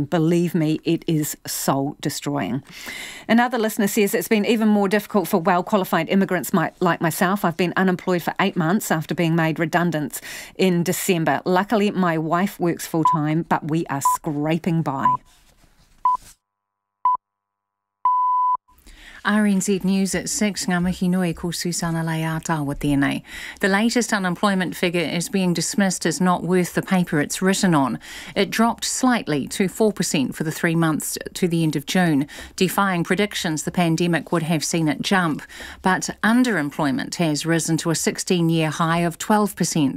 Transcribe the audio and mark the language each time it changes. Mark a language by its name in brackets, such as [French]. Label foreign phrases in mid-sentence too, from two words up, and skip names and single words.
[English] Believe me, it is soul-destroying. Another listener says it's been even more difficult for well-qualified immigrants like myself. I've been unemployed for 8 months after being made redundant in December. Luckily, my wife works full-time, but we are scraping by. RNZ News at 6, [Māori] ngā mihi nui ko Susana Leata tēnei. [English] The latest unemployment figure is being dismissed as not worth the paper it's written on. It dropped slightly to 4% for the 3 months to the end of June, defying predictions the pandemic would have seen it jump. But underemployment has risen to a 16-year high of 12%.